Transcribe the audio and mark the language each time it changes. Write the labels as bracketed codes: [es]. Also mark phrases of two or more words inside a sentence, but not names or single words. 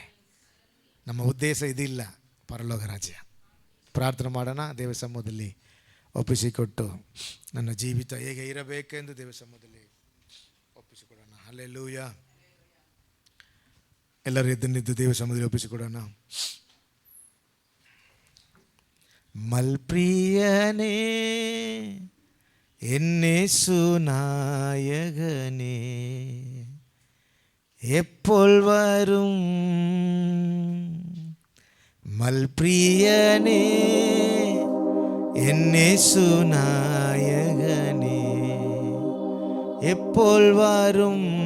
[kn] ನಮ್ಮ ಉದ್ದೇಶ ಇದಿಲ್ಲ, ಪರಲೋಕ ರಾಜ್ಯ. ಪ್ರಾರ್ಥನೆ ಮಾಡೋಣ. ದೇವ ಸಮ್ಮುಖದಲ್ಲಿ ಒಪ್ಪಿಸಿಕೊಟ್ಟು ನನ್ನ ಜೀವಿತ ಹೇಗೆ ಇರಬೇಕೆಂದು ದೇವ ಸಮ್ಮುಖದಲ್ಲಿ ಒಪ್ಪಿಸಿಕೊಡೋಣ. ಹಲ್ಲೆಲೂಯ. ಎಲ್ಲರೂ ಎದ್ದನಿದ್ದು ದೇವ ಸಮ್ಮುಖದಲ್ಲಿ ಒಪ್ಪಿಸಿಕೊಡೋಣ. [ml] മൽപ്രിയനേ എന്നേശു നായകനേ എപ്പോൾ വരും? മൽപ്രിയനേ എന്നേശു നായകനേ എപ്പോൾ വരും?